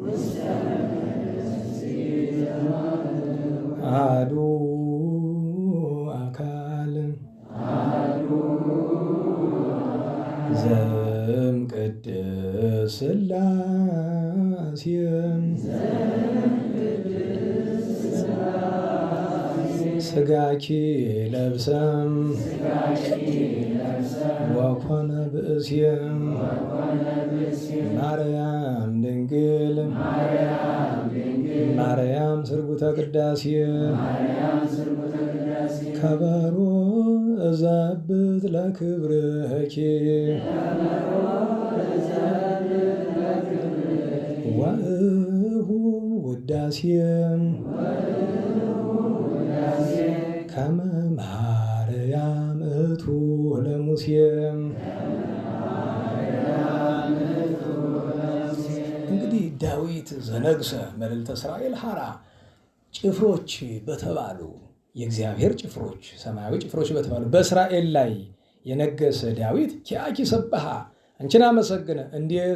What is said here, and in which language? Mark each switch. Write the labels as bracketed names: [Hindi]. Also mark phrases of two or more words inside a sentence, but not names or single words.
[Geez] አሐዱ አካል ዘእምቅድስት ሥላሴ ሥጋኪ ለብሰም ወኮነ ብእስየም ማርያም ድንግል ማርያም ስርጉተ ቅዳሴ ከበሮ እዘብጥ ለክብርኪ ወእሁ ውዳሴም ከመ ማርያም እቱ ለሙሴም። [Amharic] እንግዲህ ዳዊት [Geez] ዘነግሰ መልዕልተ እስራኤል ሐራ [Amharic] ጭፍሮች በተባሉ የእግዚአብሔር ጭፍሮች ሰማያዊ ጭፍሮች በተባሉ በእስራኤል ላይ የነገሰ ዳዊት [Geez] ኪያኪ ሰብሃ [Amharic] አንቺን አመሰግነ። እንዴት?